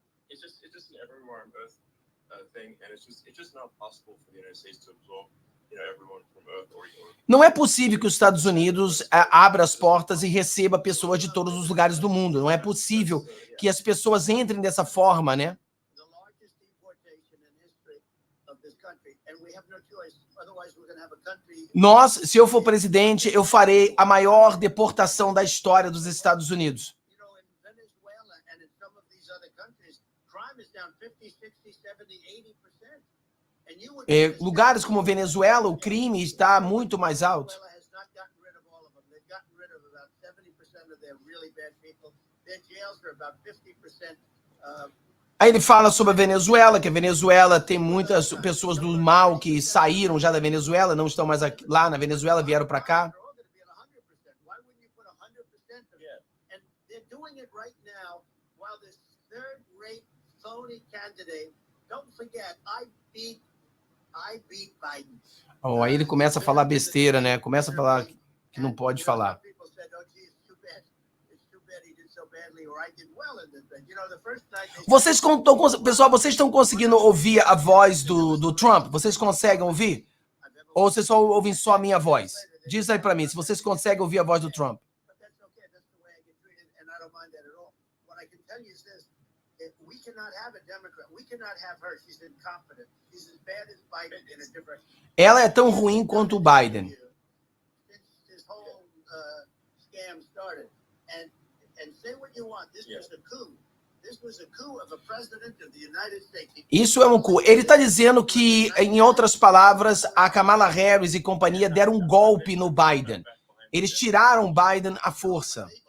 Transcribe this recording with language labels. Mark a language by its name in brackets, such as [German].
[English] It's just an everywhere on Earth thing, and it's just not possible for the United States to absorb, everyone from Earth or. [Portuguese] Não é possível que os Estados Unidos abra as portas e receba pessoas de todos os lugares do mundo. Não é possível que as pessoas entrem dessa forma, né? [English] The largest deportation in history of this country, and we have no choice. Otherwise, we're going to have a country. [Portuguese] Nós, se eu for presidente, eu farei a maior deportação da história dos Estados Unidos. [English] You know, in Venezuela and in some of these other countries, crime is down 50, 60, 70, 80%. And you would [Portuguese] Lugares como Venezuela, o crime está muito mais alto. [English] Venezuela has not gotten rid of all of them. They've gotten rid of about 70% of their really bad people. Their jails are about 50%. [Portuguese] Aí ele fala sobre a Venezuela, que a Venezuela tem muitas pessoas do mal que saíram já da Venezuela, não estão mais aqui, lá na Venezuela, vieram para cá. [English] They're all going to be at 100%. Why wouldn't you put 100% of it? And they're doing it right now while this third-rate phony candidate. Don't forget, I beat Biden. [Portuguese] Oh, aí ele começa a falar besteira, né? Começa a falar que não pode falar. [English] People said, "Oh, gee, it's too bad. It's too bad he did so badly, or I did well in this thing." You know, the first night they [Portuguese] Pessoal, vocês estão conseguindo ouvir a voz do Trump? Vocês conseguem ouvir? Ou vocês só ouvem só a minha voz? Diz aí para mim, se vocês conseguem ouvir a voz do Trump. [English] But that's okay. That's the way I get treated, and I don't mind that at all. What I can tell you is this: if we cannot have a Democrat. We cannot have her. She's incompetent. She's as bad as Biden in a different. [Portuguese] Ela é tão ruim quanto o Biden. [English] Since this whole scam started, and say what you want. This was a coup. This was a coup of a president of the United States. [Portuguese] Isso é um coup. Ele está dizendo que, em outras palavras, a Kamala Harris e companhia deram um golpe no Biden. Eles tiraram o Biden à força.